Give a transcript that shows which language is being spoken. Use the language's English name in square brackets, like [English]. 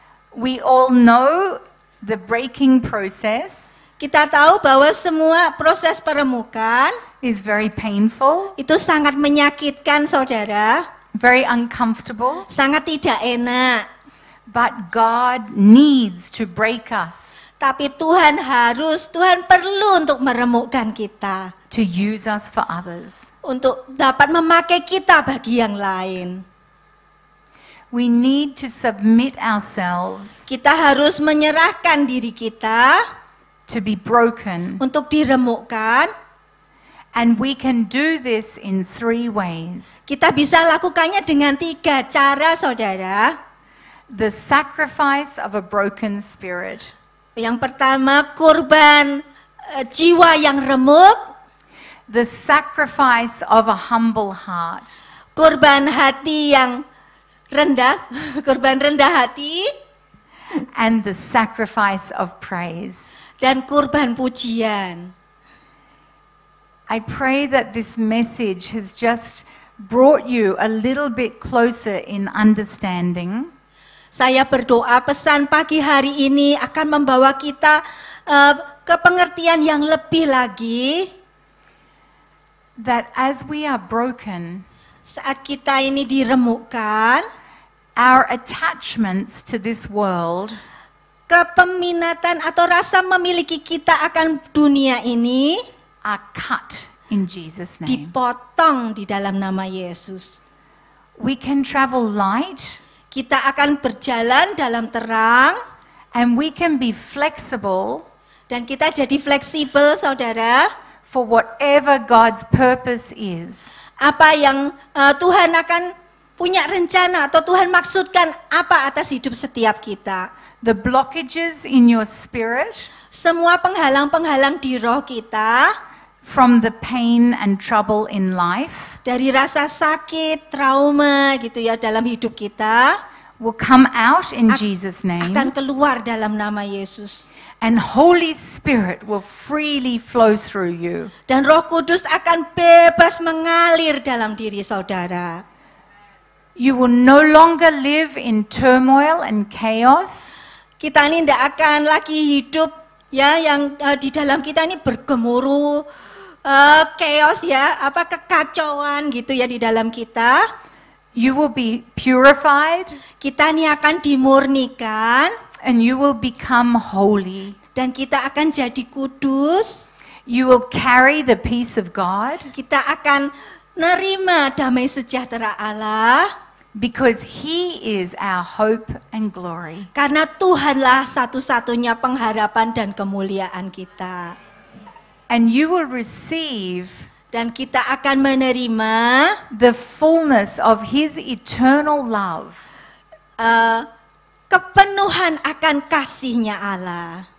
[English] We all know the breaking process [Indonesian] kita tahu bahwa semua proses peremukan [English] is very painful, [Indonesian] itu sangat menyakitkan, saudara, [English] very uncomfortable, [Indonesian] sangat tidak enak. [English] but God needs to break us [Indonesian] Tapi Tuhan perlu untuk meremukkan kita, [English] to use us for others. [Indonesian] untuk dapat memakai kita bagi yang lain. [English] We need to submit ourselves [Indonesian] Kita harus menyerahkan diri kita [English] to be broken, [Indonesian] untuk diremukkan. [English] and we can do this in 3 ways. [Indonesian] Kita bisa lakukannya dengan 3 cara, saudara. [English] The sacrifice of a broken spirit, [Indonesian] Yang pertama, kurban jiwa yang remuk, [English] the sacrifice of a humble heart, [Indonesian] kurban hati yang rendah, kurban rendah hati, [English] and the sacrifice of praise. [Indonesian] dan kurban pujian. [English] I pray that this message has just brought you a little bit closer in understanding [Indonesian] Saya berdoa pesan pagi hari ini akan membawa kita ke pengertian yang lebih lagi, [English] that as we are broken, [Indonesian] saat kita ini diremukkan, [English] our attachments to this world [Indonesian] kepeminatan atau rasa memiliki kita akan dunia ini [English] are cut in Jesus' name. [Indonesian] dipotong di dalam nama Yesus. [English] We can travel light, [Indonesian] Kita akan berjalan dalam terang, [English] and we can be flexible [Indonesian] dan kita jadi fleksibel, saudara. [English] for whatever God's purpose is. [Indonesian] Apa yang Tuhan akan punya rencana atau Tuhan maksudkan apa atas hidup setiap kita. [English] The blockages in your spirit, [Indonesian] Semua penghalang-penghalang di roh kita, [English] from the pain and trouble in life, [Indonesian] dari rasa sakit, trauma gitu ya dalam hidup kita, [English] will come out in Jesus' name, [Indonesian] akan keluar dalam nama Yesus. [English] and Holy Spirit will freely flow through you. [Indonesian] Dan Roh Kudus akan bebas mengalir dalam diri saudara. [English] You will no longer live in turmoil and chaos. [Indonesian] Kita ini tidak akan lagi hidup ya yang di dalam kita ini bergemuruh chaos ya, kekacauan gitu ya di dalam kita. [English] You will be purified [Indonesian] Kita ini akan dimurnikan [English] and you will become holy. [Indonesian] dan kita akan jadi kudus. [English] You will carry the peace of God [Indonesian] Kita akan nerima damai sejahtera Allah [English] because He is our hope and glory. [Indonesian] karena Tuhanlah satu-satunya pengharapan dan kemuliaan kita. [English] And you will receive [Indonesian] Dan kita akan menerima [English] the fullness of His eternal love [Indonesian] kepenuhan akan kasih-Nya Allah